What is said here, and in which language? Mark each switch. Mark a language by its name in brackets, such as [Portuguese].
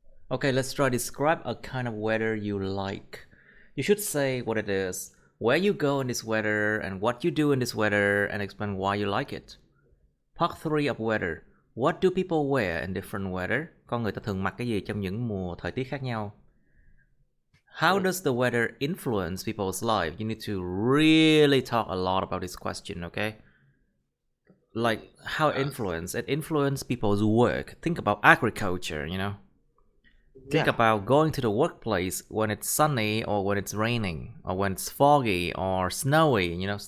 [English] Okay, let's try describe a kind of weather you like. You should say what it is, where you go in this weather, and what you do in this weather, and explain why you like it. Part 3 of weather. What do people wear in different weather? [Vietnamese] Con người ta thường mặc cái gì trong những mùa thời tiết khác nhau? [English] How does the weather influence people's life? You need to really talk a lot about this question, okay? Like how it influence people's work. Think about agriculture. Think Yeah. about going to the workplace when it's sunny or when it's raining or when it's foggy or snowing.